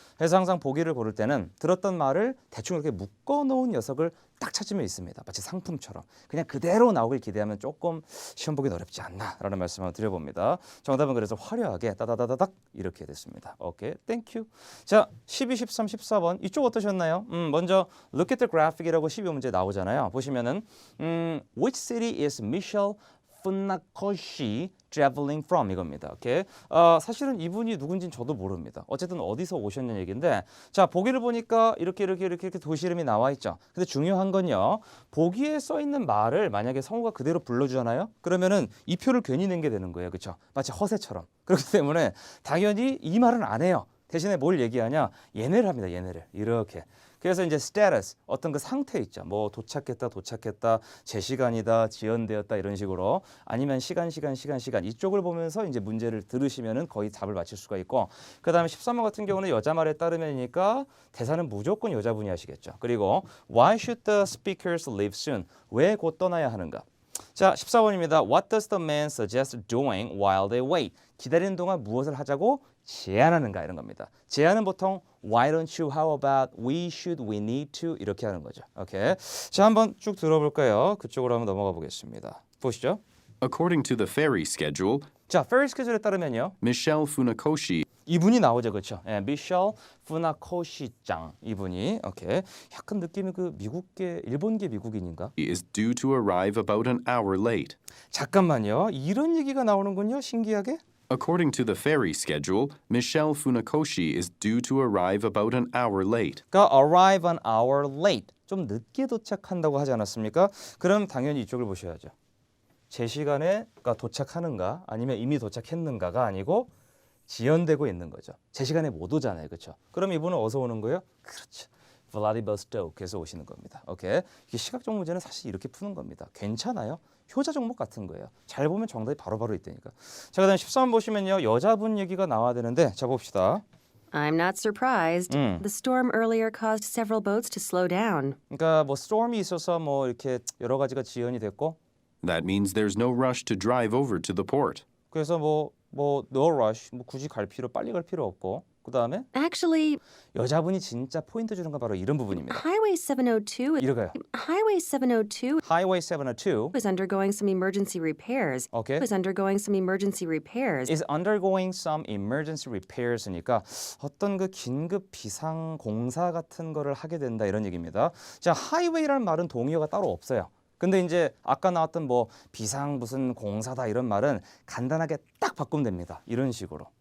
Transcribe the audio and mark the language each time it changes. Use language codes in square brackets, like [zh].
[ko] 그래서 항상 보기를 고를 때는 들었던 말을 대충 이렇게 묶어놓은 녀석을 딱 찾으면 있습니다. 마치 상품처럼 그냥 그대로 나오길 기대하면 조금 시험 보기 어렵지 않나라는 말씀을 드려봅니다. 정답은 그래서 화려하게 따다다다닥 이렇게 됐습니다. 오케이, 땡큐. 자, 12, 13, 14번 이쪽 어떠셨나요? 먼저 [en] look at the graphic [ko] 이라고 12문제 나오잖아요. 보시면은 [en] which city is Michelle Funakoshi traveling from [ko] 이겁니다. 오케이. 사실은 이분이 누군지는 저도 모릅니다. 어쨌든 어디서 오셨냐는 얘기인데, 자, 보기를 보니까 이렇게 도시 이름이 나와 있죠. 근데 중요한 건요, 보기에 써 있는 말을 만약에 성우가 그대로 불러주잖아요. 그러면은 이 표를 괜히 낸 게 되는 거예요, 그렇죠? 마치 허세처럼. 그렇기 때문에 당연히 이 말은 안 해요. 대신에 뭘 얘기하냐? 얘네를 합니다. 얘네를 이렇게. 그래서 이제 status, 어떤 그 상태 있죠. 뭐 도착했다, 제 시간이다, 지연되었다 이런 식으로, 아니면 시간 이쪽을 보면서 이제 문제를 들으시면은 거의 답을 맞힐 수가 있고, 그다음에 13번 같은 경우는 여자 말에 따르면이니까 대사는 무조건 여자분이 하시겠죠. 그리고 [en] why should the speakers leave soon? [ko] 왜 곧 떠나야 하는가? 자, 14번입니다. [en] What does the man suggest doing while they wait? [ko] 기다리는 동안 무엇을 하자고 제안하는가 이런 겁니다. 제안은 보통 [en] Why don't you? How about? We should? We need to? [ko] 이렇게 하는 거죠. 오케이. 자, 한번 쭉 들어볼까요? 그쪽으로 한번 넘어가 보겠습니다. 보시죠. [en] According to the ferry schedule, [ko] 자, ferry schedule에 따르면요, [en] Michelle Funakoshi [ko] 이분이 나오죠, 그렇죠? 예, 미셸 푸나코시짱 이분이. 오케이. 약간 느낌이 그 미국계, 일본계 미국인인가? [en] is due to arrive about an hour late. [ko] 잠깐만요. 이런 얘기가 나오는군요. 신기하게. [en] According to the ferry schedule, Michelle Funakoshi is due to arrive about an hour late. [ko] 그러니까 [en] arrive an hour late. [ko] 좀 늦게 도착한다고 하지 않았습니까? 그럼 당연히 이쪽을 보셔야죠. 제 시간에 도착하는가 아니면 이미 도착했는가가 아니고 지연되고 있는 거죠. 제 시간에 못 오잖아요. 그렇죠? 그럼 이분은 어디서 오는 거예요? 그렇죠. 블라디보스토크에서 오시는 겁니다. 오케이. 이게 시각적 문제는 사실 이렇게 푸는 겁니다. 괜찮아요. 효자 종목 같은 거예요. 잘 보면 정답이 바로바로 있다니까. 자, 그다음 13번 보시면요. 여자분 얘기가 나와야 되는데, 자 봅시다. [en] I'm not surprised. The storm earlier caused several boats to slow down. [ko] 그러니까 뭐 storm이 있어서 뭐 이렇게 여러 가지가 지연이 됐고, [en] That means there's no rush to drive over to the port. [ko] 그래서 뭐 [en] no rush, [ko] 뭐 굳이 빨리 갈 필요 없고, 그 다음에 [en] Actually, [ko] 여자분이 진짜 포인트 주는 건 바로 이런 부분입니다. [en] Highway 702 [ko] 이거요. [en] Highway 702 Highway 702 was undergoing some emergency repairs. Okay. Was undergoing some emergency repairs. is undergoing some emergency repairs [ko] 니까 어떤 그 긴급 비상 공사 같은 거를 하게 된다 이런 얘기입니다. 자, highway라는 말은 동의어가 따로 없어요. 근데 이제 아까 나왔던 뭐 비상 무슨 공사다 이런 말은 간단하게 딱 바꾸면 됩니다. 이런 식으로.